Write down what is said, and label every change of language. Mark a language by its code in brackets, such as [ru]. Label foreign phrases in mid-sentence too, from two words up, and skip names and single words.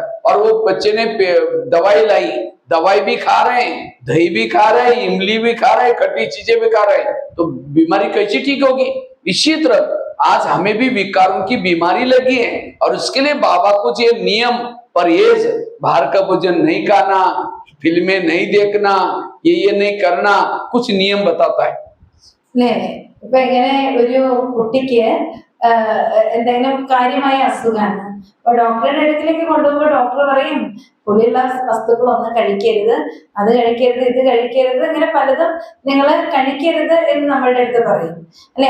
[hi] और वो बच्चे ने दवाई लाई, दवाई भी खा रहे हैं, दही भी खा रहे हैं, इमली भी खा रहे हैं, खट्टी चीजें भी खा रहे हैं, तो बीमारी कैसी ठीक होगी। इसी तरह आज हमें भी विकारों की बीमारी लगी है, और उसके लिए बाबा कुछ ये नियम, परहेज, बाहर का भोजन नहीं खाना, फिल्में नहीं देखना, ये नहीं करना, कुछ नियम बताता है। [ml] അല്ലേ, ഇപ്പൊ ഇങ്ങനെ ഒരു കുട്ടിക്ക് എന്തെങ്കിലും കാര്യമായ അസുഖമാണ്. അപ്പൊ ഡോക്ടറുടെ അടുക്കിലേക്ക് കൊണ്ടുപോകുമ്പോൾ ഡോക്ടർ പറയും പുളിയുള്ള വസ്തുക്കളൊന്നും കഴിക്കരുത്, അത് കഴിക്കരുത്, ഇത് കഴിക്കരുത്, ഇങ്ങനെ പലതും നിങ്ങൾ കഴിക്കരുത് എന്ന് നമ്മളുടെ അടുത്ത് പറയും, അല്ലെ.